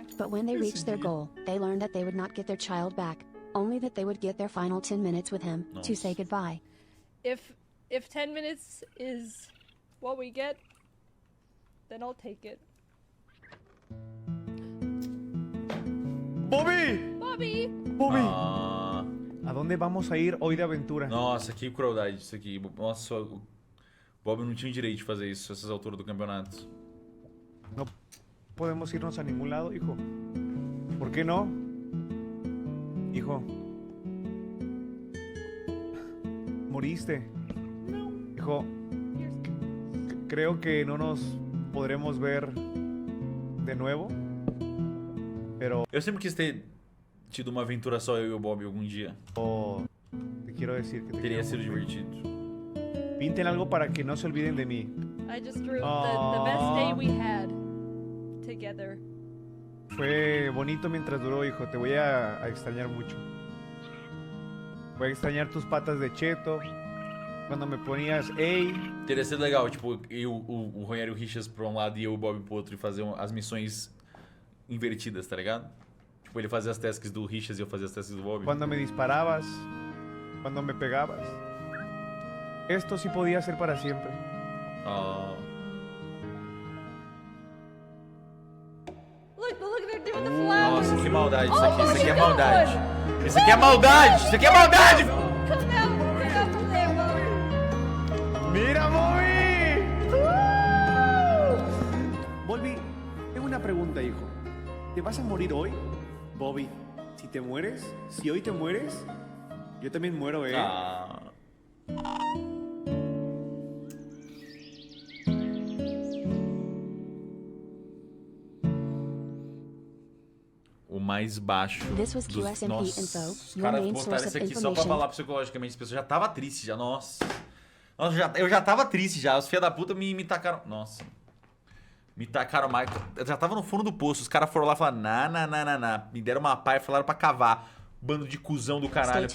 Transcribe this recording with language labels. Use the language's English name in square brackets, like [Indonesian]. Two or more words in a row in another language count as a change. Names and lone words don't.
[English] But when they reached their goal, they learned that they would not get their child back, only that they would get their final 10 minutes with him to say goodbye. If 10 minutes is what we get, then I'll take it. [Spanish] ¡Bobby! Bobby! ¡Bobby! Ah, ¿A dónde vamos a ir hoy de aventura? [Portuguese] nossa, que crueldade isso aqui. Nossa, o Bob não tinha direito de fazer isso a essas alturas do campeonato. [Spanish] No podemos irnos a ningún lado, hijo. ¿Por qué no? Hijo. Moriste. Hijo. Creo que no nos podremos ver de nuevo. Pero [Portuguese] Eu sempre quis ter tido uma aventura só eu e o Bob algum dia. [Spanish] te quiero decir que te [Portuguese] Teria [Spanish] quiero [Portuguese] sido [Spanish] mucho. [Portuguese] divertido. [Spanish] Pinten algo para que no se olviden de mí. [English] I just drew the best day we had together. [Spanish] Fue bonito mientras duró, hijo. Te voy a extrañar mucho. Voy a extrañar tus patas de cheto. Cuando me ponías, [English] hey. [Portuguese] Teria sido legal, tipo, o Rogério Richas pra um lado e eu e o Bob pro outro e fazer as missões invertidas, tá ligado? Tipo, ele fazia as tasks do Richas e eu fazia as tasks do Bob. [Spanish] Cuando me disparabas. Cuando me pegabas. Esto sí podía ser para siempre. [English] Look, they're doing the flowers. [Portuguese] Nossa, que maldade isso aqui. Isso aqui é maldade. Isso aqui é maldade! Isso aqui é maldade! [English] Come out from there, Bobby. [Spanish] ¡Mira, Bobby! Bobby, tengo una pregunta, hijo. ¿Te vas a morir hoy? Bobby, si te mueres, si hoy te mueres, yo también muero, ¿eh? [Portuguese] O mais baixo. [English] This was [Spanish] dos... [English] QSMP [Portuguese] Nossa, [English] Info, [Portuguese] os [English] your [Portuguese] caras [English] main [Portuguese] botaram [English] source [Portuguese] isso [English] of [Portuguese] aqui só pra [English] information. [Portuguese] falar psicologicamente. As pessoas já tava triste já. Nossa. Eu já tava triste já. Os filha da puta me tacaram. Nossa. Me tacaram mais. Eu já tava no fundo do poço. Os caras foram lá e falaram: nah. Me deram uma pá e falaram pra cavar. Bando de cuzão do caralho.